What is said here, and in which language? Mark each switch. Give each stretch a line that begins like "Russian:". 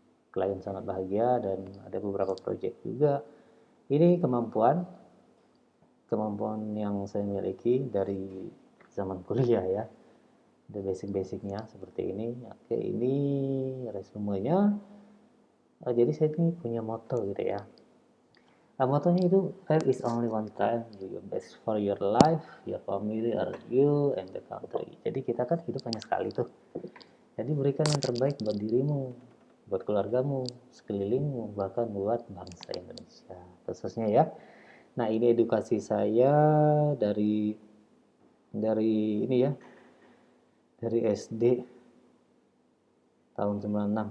Indonesian: Klien sangat bahagia dan ada beberapa project juga. Ini kemampuan yang saya miliki dari zaman kuliah ya. Ada basic-basicnya seperti ini. Oke, ini resumenya. Jadi saya ini punya moto gitu ya. Motonya itu
English: life is only one time, do your best for your life, your family, or you and the country.
Indonesian: Jadi kita kan hidup hanya sekali tuh. Jadi berikan yang terbaik buat dirimu, buat keluargamu, sekelilingmu, bahkan buat bangsa Indonesia. Khususnya ya. Nah, ini edukasi saya dari ini ya, dari SD tahun 96.